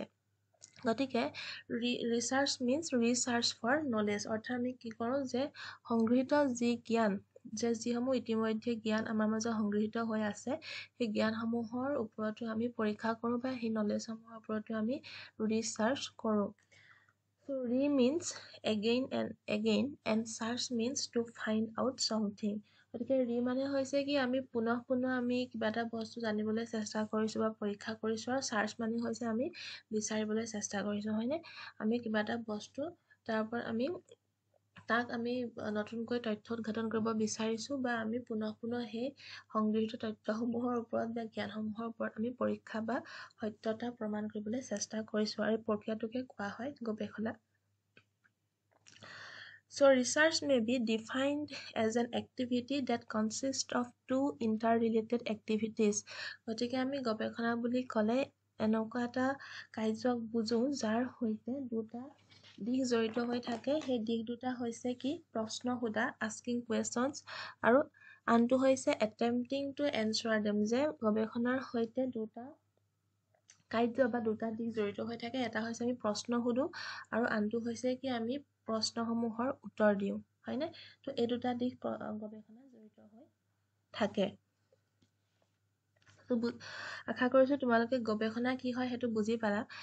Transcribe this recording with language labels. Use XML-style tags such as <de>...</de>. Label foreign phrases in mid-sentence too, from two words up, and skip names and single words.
<en>গতিকে research means research for knowledge.</en> <as>অৰ্থাৎ আমি কি কৰোঁ যে সংগৃহীত যি জ্ঞান, যিসমূহ ইতিমধ্যে জ্ঞান আমাৰ মাজত সংগৃহীত হৈ আছে, সেই জ্ঞানসমূহৰ ওপৰতো আমি পৰীক্ষা কৰোঁ বা সেই নলেজসমূহৰ ওপৰতো আমি ৰিচাৰ্চ কৰোঁ।</as> <en>So means again and search means to find out something.</en> <as>গতিকে মানে হৈছে কি আমি পুনঃ আমি কিবা এটা বস্তু জানিবলৈ চেষ্টা কৰিছোঁ বা পৰীক্ষা কৰিছোঁ, আৰু চাৰ্চ মানে হৈছে আমি বিচাৰিবলৈ চেষ্টা কৰিছোঁ, হয়নে? আমি কিবা এটা বস্তু তাৰ ওপৰত তাক আমি নতুনকৈ তথ্য উদ্ঘাটন কৰিব বিচাৰিছোঁ বা আমি পুনঃ সেই সংগৃহীত তথ্যসমূহৰ ওপৰত বা জ্ঞানসমূহৰ ওপৰত আমি পৰীক্ষা বা সত্যতা প্ৰমাণ কৰিবলৈ চেষ্টা কৰিছোঁ, আৰু এই প্ৰক্ৰিয়াটোকে কোৱা হয় গৱেষণা।</as> <en>So research may be defined as an activity that consists of two interrelated activities.</en> <as>গতিকে আমি গৱেষণা বুলি ক'লে এনেকুৱা এটা কাৰ্যক বুজোঁ যাৰ সৈতে দুটা দিশ জড়িত হৈ থাকে। সেই দিশ দুটা হৈছে কি? প্ৰশ্ন সোধা,</as> <en>asking questions,</en> <as>আৰু আনটো হৈছে</as> <en>attempting to answer them।</en> <as>যে গৱেষণাৰ সৈতে দুটা কাৰ্য বা দুটা দিশ জড়িত হৈ থাকে। এটা হৈছে আমি প্ৰশ্ন সোধোঁ আৰু আনটো হৈছে কি আমি প্ৰশ্নসমূহৰ উত্তৰ দিওঁ, হয়নে? তো এই দুটা দিশ গৱেষণা জড়িত হৈ থাকে। আশা কৰিছোঁ তোমালোকে গৱেষণা কি হয় সেইটো বুজি পালা।</as>